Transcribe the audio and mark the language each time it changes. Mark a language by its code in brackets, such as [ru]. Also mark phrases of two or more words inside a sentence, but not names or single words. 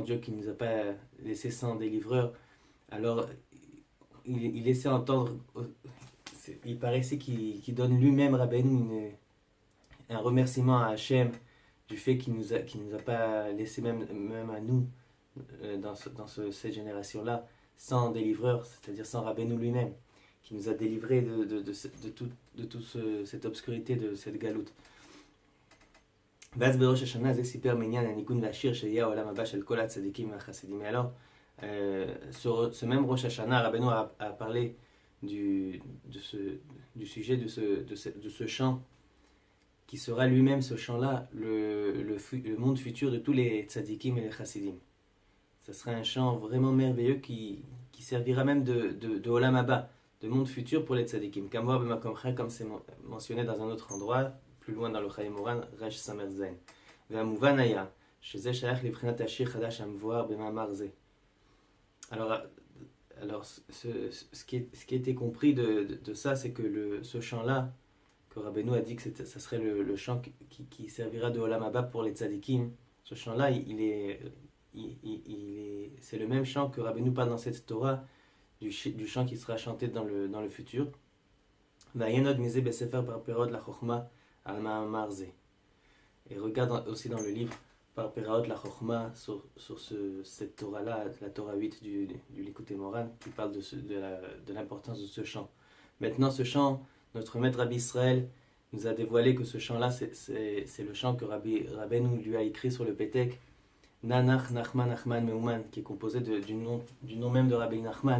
[fr] Dieu qui ne nous a pas laissé sans délivreur, alors il laissait entendre, il paraissait qu'il donne lui-même Rabbeinu un remerciement à Hachem du fait qu'il nous a pas laissé même à nous dans cette génération-là sans délivreur, c'est-à-dire sans Rabbeinu lui-même, qui nous a délivrés de toute cette obscurité, de cette galoute. [he] ואז בראש השנה זה סיפר מעניין הניגון והשיר שיהיה העולם הבא של כל הצדיקים והחסידים. [fr] Et alors, sur ce même Rosh Hashanah, Rabbeinu a parlé du sujet de ce chant qui sera lui-même, ce chant-là, le monde futur de tous les tzadikim et les chassidim. Ce sera un chant vraiment merveilleux qui servira même de [he] עולם הבא, [fr] de monde futur pour les tzadikim. Comme c'est mentionné dans un autre endroit, plus loin dans le Chayei Moran, [he] ריש סמך זין. והמובן היה שזה שייך לבחינת השיר חדש המבואר במאמר זה. [fr] Alors ce qui a été compris de ça, c'est que ce chant-là, que Rabbeinu a dit que ça serait le chant qui servira de [he] עולם הבא [fr] pour les tzadikim, ce chant-là, c'est le même chant que Rabbeinu parle dans cette Torah, du chant qui sera chanté dans le futur. [he] ועיין עוד מזה בספר פרפרות לחוכמה על מאמר זה. [fr] Et regarde aussi dans le livre par Peraot la Chochma sur cette Torah-là, la Torah 8 du Likutei Moran, qui parle de l'importance de ce chant. Maintenant, ce chant, notre maître Rabbi Israël nous a dévoilé que ce chant-là, c'est le chant que Rabbeinu lui a écrit sur le Pétek, Nanach Nachman Nachman Meuman, qui est composé du nom même de Rabbi Nachman.